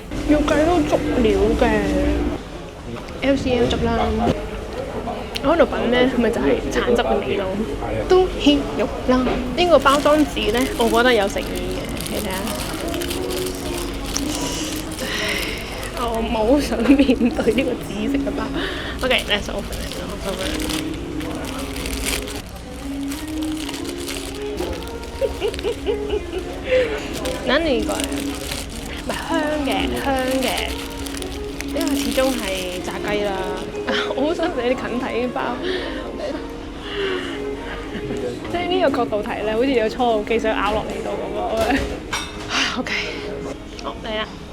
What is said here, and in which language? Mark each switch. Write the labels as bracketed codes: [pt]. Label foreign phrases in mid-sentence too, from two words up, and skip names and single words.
[yue] 要計到足料嘅 LCL 汁啦。我喺度品咧，咪就係橙汁嘅味咯。都鮮肉啦。呢個包裝紙咧，我覺得有誠意嘅，你睇下。我冇想面對呢個紫色嘅包。OK， [en] let's open it。 [ja] 何これ？ [yue] 唔係香嘅，因為始終係炸雞啦。我好想食啲近體包，即係呢個角度睇咧，好似有初號機想咬落嚟到咁咯。OK，好嚟啦！